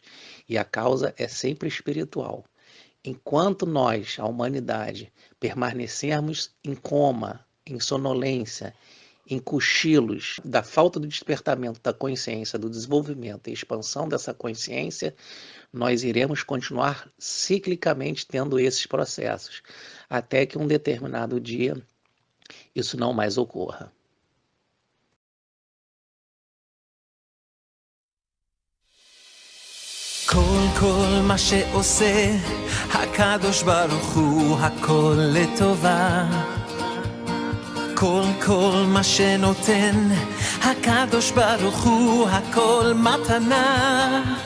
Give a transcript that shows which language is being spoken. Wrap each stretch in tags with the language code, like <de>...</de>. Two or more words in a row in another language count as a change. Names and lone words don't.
<pt>E a causa é sempre espiritual. Enquanto nós, a humanidade, permanecermos em coma, em sonolência, em cochilos da falta do despertamento da consciência, do desenvolvimento e expansão dessa consciência, nós iremos continuar ciclicamente tendo esses processos, até que um determinado dia isso não mais ocorra.</pt> <he>כל מה שעושה הקדוש ברוך הוא הכל לטובה כל מה שנותן הקדוש ברוך הוא הכל מתנה</he>